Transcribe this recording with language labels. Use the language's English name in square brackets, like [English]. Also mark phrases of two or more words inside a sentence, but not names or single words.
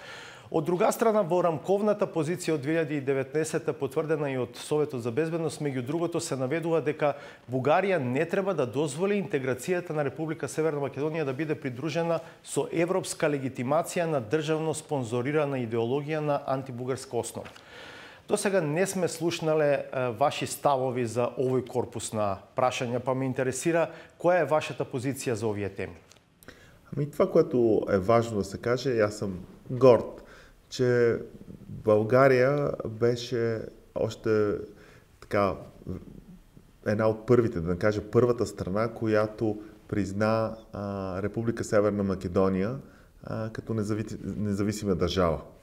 [Macedonian] Од друга страна, во рамковната позиција од 2019 потврдена и од Советот за безбедност, меѓу другото се наведува дека Бугарија не треба да дозволи интеграцијата на Република Северна Македонија да биде придружена со европска легитимација на државно спонзорирана идеологија на антибугарска основа. До сега не сме слушнале ваши ставови за овој корпус на прашања, па ме интересира која е вашата позиција за овие теми. [Bulgarian] Това, което е важно да се каже, и аз съм горд, че България беше още така една от първите, да не кажа първата страна, която призна Република Северна Македония като независима държава.